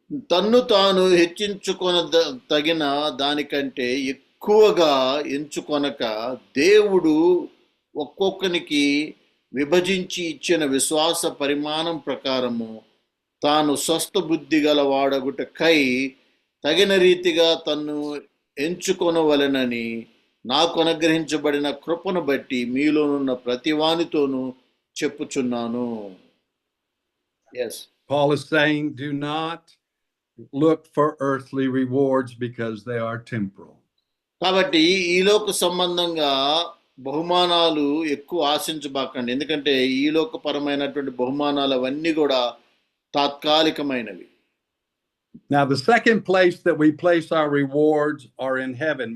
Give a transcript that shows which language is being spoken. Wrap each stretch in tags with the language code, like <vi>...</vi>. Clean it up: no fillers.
<te>తన్ను తాను హెచ్చించుకొన తగిన దానికంటే ఎక్కువగా ఎంచుకొనక దేవుడు ఒక్కొక్కనికి విభజించి ఇచ్చిన విశ్వాస పరిమాణం ప్రకారము తాను స్వస్థ బుద్ధి గల వాడగుటకై తగిన రీతిగా తన్ను ఎంచుకొనవలెనని నాకు అనుగ్రహించబడిన కృపను బట్టి మీలోనున్న ప్రతివానితోనూ చెప్పుచున్నాను.</te> <en>Yes. Paul is saying, do not look for earthly rewards because they are temporal.</en> <te>కాబట్టి ఈ లోక సంబంధంగా బహుమానాలు ఎక్కువ ఆశించబాకండి. ఎందుకంటే ఈ లోకపరమైనటువంటి బహుమానాలు అవన్నీ కూడా తాత్కాలికమైనవి.</te> <en>Now, the second place that we place our rewards are in heaven.</en>